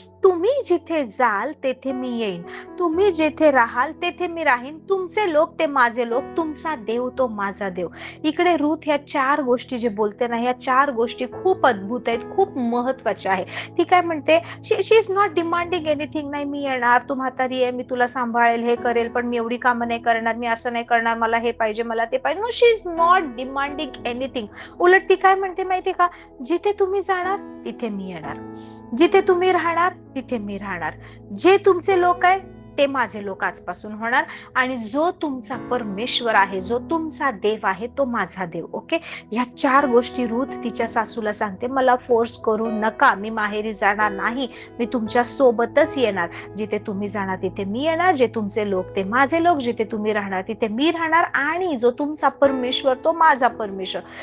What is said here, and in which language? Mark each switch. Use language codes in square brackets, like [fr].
[mr] तुम्ही जिथे जाल तेथे मी येईन, तुम्ही जेथे राहाल तेथे मी राहीन, तुमचे लोक ते माझे लोक, तुमचा देव तो माझा देव. इकडे रूथ ह्या 4 गोष्टी जे बोलते ना, ह्या 4 गोष्टी खूप अद्भुत आहेत, खूप महत्वाच्या आहे. ती काय म्हणते, [en] She is not demanding anything. [mr] नाही मी येणार, तू म्हातारी आहे, मी तुला सांभाळेल, हे करेल, पण मी एवढी कामं नाही करणार, मी असं नाही करणार, मला हे पाहिजे, मला ते पाहिजे. [en] No, she is not demanding anything. [mr] उलट ती काय म्हणते माहिती का, जिथे तुम्ही जाणार तिथे मी येणार, जिथे तुम्ही राहणार तिथे मी राहणार, जे तुमचे लोक आहे ते माझे लोक आजपासून होणार, आणि जो तुमचा परमेश्वर आहे, जो तुमचा देव आहे, तो माझा देव. ओके, ह्या 4 गोष्टी रूथ तिच्या सासूला सांगते. मला फोर्स करू नका, मी माहेरी जाणार नाही, मी तुमच्या सोबतच येणार, जिथे तुम्ही जाणार तिथे मी येणार, जे तुमचे लोक ते माझे लोक, जिथे तुम्ही राहणार तिथे मी राहणार, आणि जो तुमचा परमेश्वर तो माझा परमेश्वर.